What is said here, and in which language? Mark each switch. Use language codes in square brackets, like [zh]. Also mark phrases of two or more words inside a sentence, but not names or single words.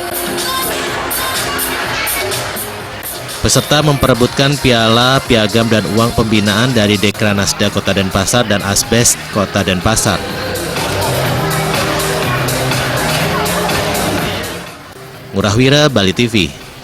[id] Peserta memperebutkan piala, piagam, dan uang pembinaan dari Dekranasda Kota Denpasar dan Asbes Kota Denpasar. Ngurah Wira, Bali TV.